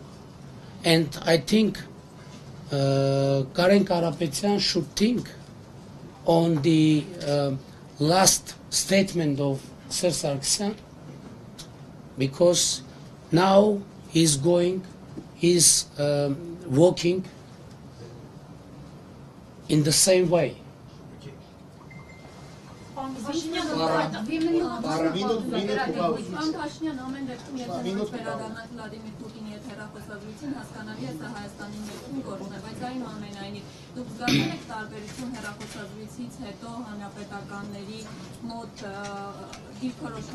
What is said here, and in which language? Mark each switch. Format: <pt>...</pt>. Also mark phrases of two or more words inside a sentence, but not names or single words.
<en>And I think Karen Karapetyan should think on the last statement of Sir Sargsyan, because now he's walking in the same way.</en> <hy>Փաշինյան ամեն դեպքում եթե նորից վերադառնանք Վլադիմիր Պուտինի հետ հեռախոսազրույցին, հասկանալի է սա Հայաստանի ներքին գործն է, բայց այնուամենայնիվ դուք զգացել եք տարբերություն հեռախոսազրույցից հետո հանրապետականների մոտ դիրքորոշման</hy>